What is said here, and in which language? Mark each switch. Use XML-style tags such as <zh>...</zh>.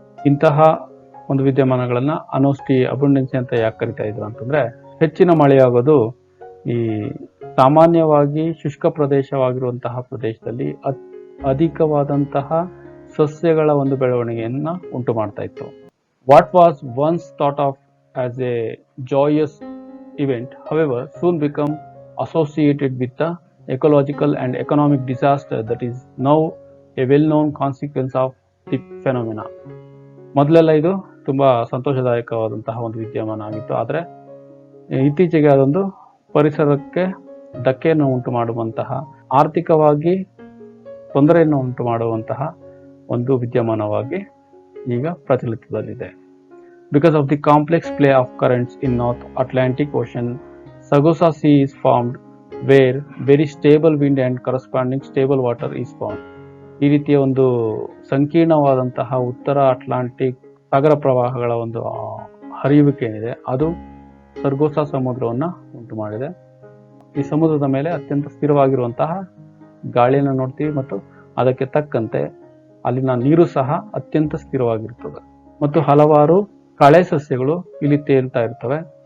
<kn>ಇಂತಹ ಒಂದು ವಿದ್ಯಮಾನಗಳನ್ನ ಅನೋಸ್ಟಿ ಅಬುಂಡೆನ್ಸಿ ಅಂತ ಯಾಕೆ ಕರಿತಾ ಇದ್ರು ಅಂತಂದ್ರೆ, ಹೆಚ್ಚಿನ ಮಳೆಯಾಗೋದು ಈ ಸಾಮಾನ್ಯವಾಗಿ ಶುಷ್ಕ ಪ್ರದೇಶವಾಗಿರುವಂತಹ ಪ್ರದೇಶದಲ್ಲಿ ಅಧಿಕವಾದಂತಹ ಸಸ್ಯಗಳ ಒಂದು ಬೆಳವಣಿಗೆಯನ್ನ ಉಂಟು ಮಾಡ್ತಾ ಇತ್ತು.</kn> <en>What was once thought of as a joyous event, however, soon become associated with the ecological and economic disaster that is now a well-known consequence of the phenomena.</en> <kn>ಮೊದಲೆಲ್ಲ ಇದು ತುಂಬಾ ಸಂತೋಷದಾಯಕವಾದಂತಹ ಒಂದು ವಿದ್ಯಮಾನ ಆಗಿತ್ತು, ಆದರೆ ಇತ್ತೀಚೆಗೆ ಅದೊಂದು ಪರಿಸರಕ್ಕೆ ಧಕ್ಕೆಯನ್ನು ಉಂಟು ಮಾಡುವಂತಹ, ಆರ್ಥಿಕವಾಗಿ ತೊಂದರೆಯನ್ನು ಉಂಟು ಮಾಡುವಂತಹ ಒಂದು ವಿದ್ಯಮಾನವಾಗಿ ಈಗ ಪ್ರಚಲಿತದಲ್ಲಿದೆ.</kn> <en>Because of the complex play of currents in North Atlantic Ocean, Sargasso Sea is formed where very stable wind and corresponding stable water is found.</en> <kn>ಈ ರೀತಿಯ ಒಂದು ಸಂಕೀರ್ಣವಾದಂತಹ ಉತ್ತರ ಅಟ್ಲಾಂಟಿಕ್ ಸಾಗರ ಪ್ರವಾಹಗಳ ಒಂದು ಹರಿಯುವಿಕೆ ಏನಿದೆ ಅದು ಸರ್ಗೋಸಾ ಸಮುದ್ರವನ್ನ ಉಂಟು ಮಾಡಿದೆ. ಈ ಸಮುದ್ರದ ಮೇಲೆ ಅತ್ಯಂತ ಸ್ಥಿರವಾಗಿರುವಂತಹ ಗಾಳಿಯನ್ನು ನೋಡ್ತೀವಿ ಮತ್ತು ಅದಕ್ಕೆ ತಕ್ಕಂತೆ ಅಲ್ಲಿನ ನೀರು ಸಹ ಅತ್ಯಂತ ಸ್ಥಿರವಾಗಿರ್ತದೆ ಮತ್ತು ಹಲವಾರು ಕಳೆ ಸಸ್ಯಗಳು ಇಲ್ಲಿ ತೇಲ್ತಾ ಇರ್ತವೆ.</kn>